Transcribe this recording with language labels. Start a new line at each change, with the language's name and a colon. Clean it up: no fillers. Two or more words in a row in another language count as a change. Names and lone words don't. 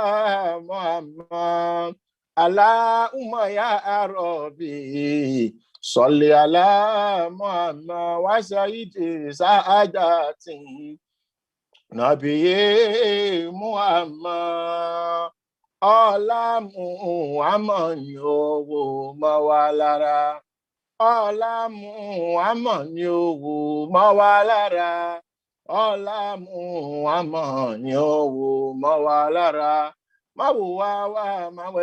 Arabic: محمد اللهم يا ربي صل على محمد وسيد سعادتي نبي محمد
Yoruba: ọlá Muhammad ni owó mọ́ wa lára ọlá Muhammad ni owó mọ́ wa lára ọlá Muhammad ni owó mọ́ wa lára má wò wá má wọ